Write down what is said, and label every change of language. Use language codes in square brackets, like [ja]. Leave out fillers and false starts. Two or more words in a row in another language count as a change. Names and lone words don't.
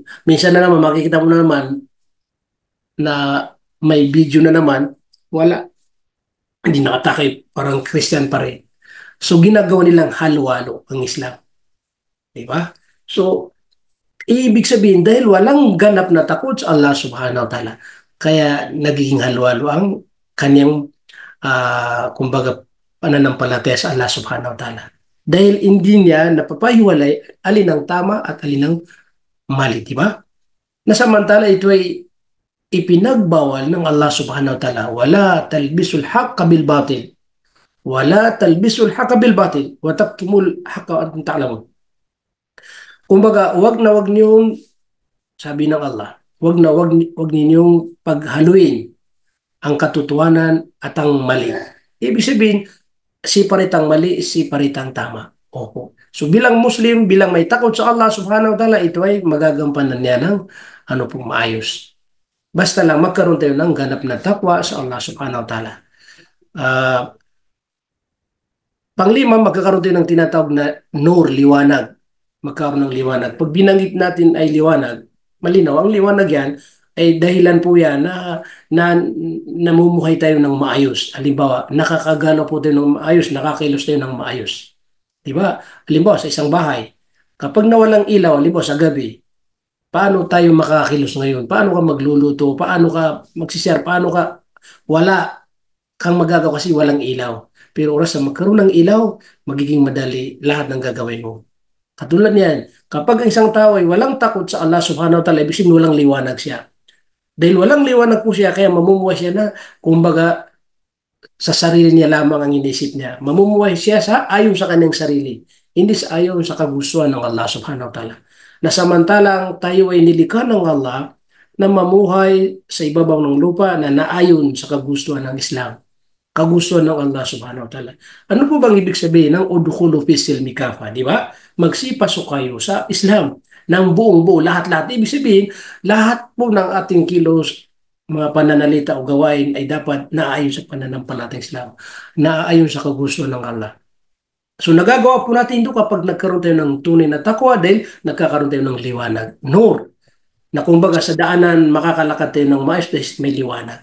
[tl] Minsan na naman, makikita mo na naman na may video na naman, wala. Hindi nakatakay, parang Christian pa rin. So, ginagawa nilang halo-halo ang Islam. Di ba? So, ibig sabihin, dahil walang ganap na takot sa Allah [ar] سبحانه وتعالى, [tl] kaya nagiging halo-halo ang kanyang, kumbaga, pananampalataya sa Allah [ar] سبحانه وتعالى. [tl] Dahil hindi niya napapahiwalay alin ang tama at alin ang mali, di ba? Nasamantala ito ay ipinagbawal ng Allah [ar] سبحانه وتعالى, ولا تلبسوا الحق بالباطل. ولا تلبسوا الحق بالباطل وتكتموا الحق وأنتم تعلمون. [tl] Kumbaga, wag niyong, sabi ng Allah, wag ninyong paghaluin ang katotohanan at ang mali. Ibig sabihin, separate ang mali, separate ang tama. Opo. So bilang Muslim, bilang may takot sa Allah [ar] سبحانه وتعالى, [tl] ito ay magagampanan niya ng ano pong maayos. Basta lang magkaroon tayo ng ganap na takwa sa Allah [ar] سبحانه وتعالى. [tl] Panglima, magkakaroon tayo ng tinatawag na nur, liwanag. Magkaroon ng liwanag. Pag binanggit natin ay liwanag, malinaw, ang liwanag yan ay dahilan po yan na namumuhay tayo ng maayos. Halimbawa, nakakagalaw po tayo ng maayos, nakakilos tayo ng maayos. Diba? Halimbawa, sa isang bahay, kapag nawalang ilaw, halimbawa sa gabi, paano tayo makakakilos ngayon? Paano ka magluluto? Paano ka magsishare? Paano ka? Wala kang magagawa kasi walang ilaw. Pero oras na magkaroon ng ilaw, magiging madali lahat ng gagawin mo. Katulad niyan, kapag ang isang tao ay walang takot sa Allah [ar] سبحانه وتعالى, [tl] ibig sabihin walang liwanag siya. Dahil walang liwanag po siya, kaya mamumuhay siya na, kumbaga, sa sarili niya lamang ang inisip niya. Mamumuhay siya ayon sa kanyang sarili, hindi sa ayon sa kagustuhan ng Allah [ar] سبحانه وتعالى. [tl] Na samantalang tayo ay nilikha ng Allah na mamuhay sa ibabaw ng lupa na naayon sa kagustuhan ng Islam, kagustuhan ng Allah [ar] سبحانه وتعالى. [tl] Ano po bang ibig sabihin ng [ar] ادخلوا في السلم كافة, [tl] di ba? Magsipasok kayo sa Islam ng buong buo, lahat-lahat. Ibig sabihin, lahat po ng ating kilos, mga pananalita o gawain ay dapat naayon sa pananampalatayang Islam, naayon sa kagustuhan ng Allah. So nagagawa po natin ito kapag nagkaroon tayo ng tunay na takwa dahil nagkakaroon tayo ng liwanag, nur, na kumbaga sa daanan makakalakad tayo ng maayos dahil may liwanag.